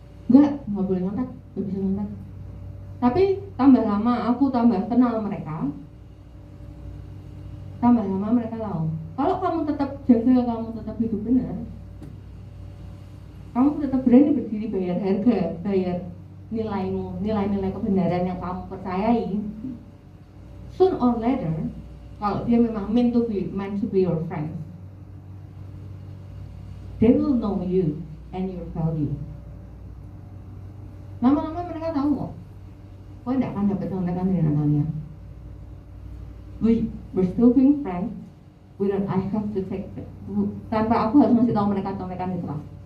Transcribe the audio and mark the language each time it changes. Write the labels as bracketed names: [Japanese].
[Indonesian] nggak boleh nyontek, nggak bisa nyontek. Tapi tambah lama aku tambah kenal mereka, tambah lama mereka tahu kalau kamu tetap jaga, kamu tetap hidup benar, kamu tetap berani berdiri, bayar harga, bayar nilaimu, nilai-nilai kebenaran yang kamu percayai, [English] soon or later, [Indonesian] kalau dia memang [English] meant to be your friend, they will know you and your value. [Indonesian] Lama-lama mereka tahu kok, kau tidak akan dapat contekan dari Natalia. [English] We're still being friends. I have to take it. [Indonesian] Tanpa aku harus ngasih tahu mereka contekan itu lah.